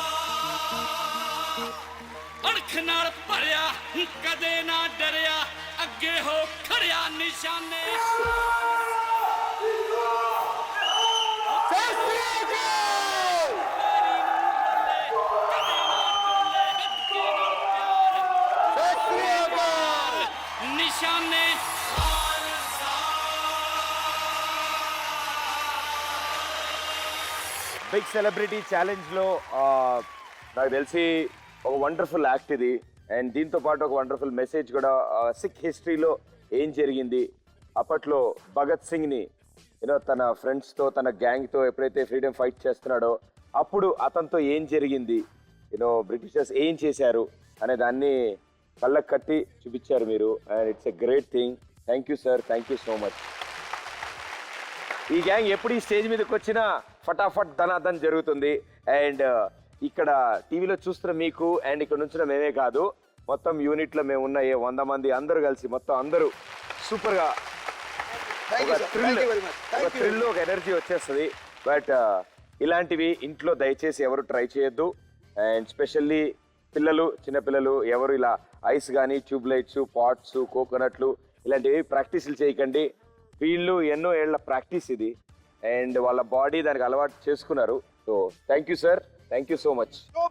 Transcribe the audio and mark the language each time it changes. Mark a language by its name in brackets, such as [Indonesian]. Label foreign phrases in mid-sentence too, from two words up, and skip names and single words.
[Punjabi] ਅਣਖ ਨਾਲ ਭਰਿਆ ਕਦੇ ਨਾ ਡਰਿਆ ਅੱਗੇ ਹੋ ਖੜਿਆ ਨਿਸ਼ਾਨੇ ਨਿਸ਼ਾਨੇ [English] big celebrity challenge [Telugu] నాకు తెలిసి ఒక [English] wonderful act [Telugu] ఇది అండ్ దీంతో పాటు ఒక వండర్ఫుల్ మెసేజ్ కూడా [English] Sikh history [Telugu] ఏం జరిగింది అప్పట్లో భగత్ సింగ్ని [English] you know [Telugu] తన ఫ్రెండ్స్తో తన గ్యాంగ్తో ఎప్పుడైతే [English] freedom fight [Telugu] చేస్తున్నాడో అప్పుడు అతనితో ఏం జరిగింది [English] you know Britishers [Telugu] ఏం చేశారు అనే దాన్ని కళ్ళకు కట్టి చూపించారు మీరు [English] and it's a great thing thank you sir thank you so much [Telugu] ఈ గ్యాంగ్ ఎప్పుడు ఈ స్టేజ్ మీదకి వచ్చినా [Hindi] फटाफट धनाधन [Telugu] జరుగుతుంది అండ్ ఇక్కడ టీవీలో చూస్తున్న మీకు అండ్ ఇక్కడ నుంచిన మేమే కాదు మొత్తం యూనిట్లో మేము ఉన్న 100 మంది అందరూ కలిసి మొత్తం అందరూ సూపర్గా ఒక థ్రిల్ ఒక ఎనర్జీ వచ్చేస్తుంది బట్ ఇలాంటివి ఇంట్లో దయచేసి ఎవరు ట్రై చేయొద్దు అండ్ స్పెషల్లీ పిల్లలు చిన్నపిల్లలు ఎవరు ఇలా ఐస్ కానీ [English] tube lights pots coconuts [Telugu] ఇలాంటివి ప్రాక్టీసులు చేయకండి వీళ్ళు ఎన్నో ఏళ్ల ప్రాక్టీస్ ఇది అండ్ వాళ్ళ బాడీ దానికి అలవాటు చేసుకున్నారు [English] so thank you sir thank you so much